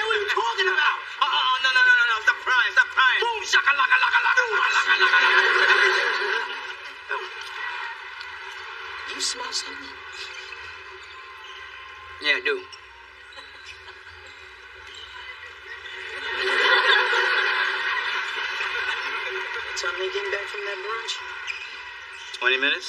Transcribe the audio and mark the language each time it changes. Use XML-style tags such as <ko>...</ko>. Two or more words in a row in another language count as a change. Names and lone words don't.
<en>What are you talking about? Oh, no. Stop crying. Boom, shakalaka, laka, laka, laka, laka, laka. You smell something? Yeah, I do. What time they getting back from that brunch? 20 minutes?</en>